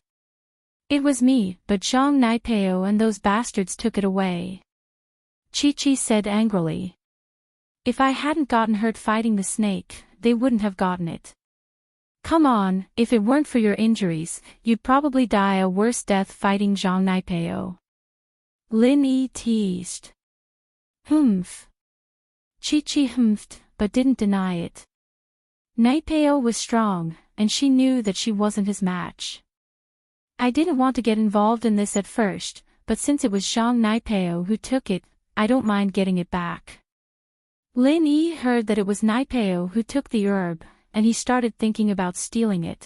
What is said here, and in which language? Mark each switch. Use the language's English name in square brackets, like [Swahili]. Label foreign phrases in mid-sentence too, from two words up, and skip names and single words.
[English] It was me, but Zhang Naipeo and those bastards took it away. Chi-Chi said angrily. If I hadn't gotten hurt fighting the snake, they wouldn't have gotten it. Come on, if it weren't for your injuries, you'd probably die a worse death fighting Zhang Naipeo. Lin Yi teased. Humph. Chi-Chi humphed, but didn't deny it. Naipeo was strong, and she knew that she wasn't his match. I didn't want to get involved in this at first, but since it was Zhang Naipeo who took it, I don't mind getting it back. Lin Yi heard that it was Naipeo who took the herb, and he started thinking about stealing it.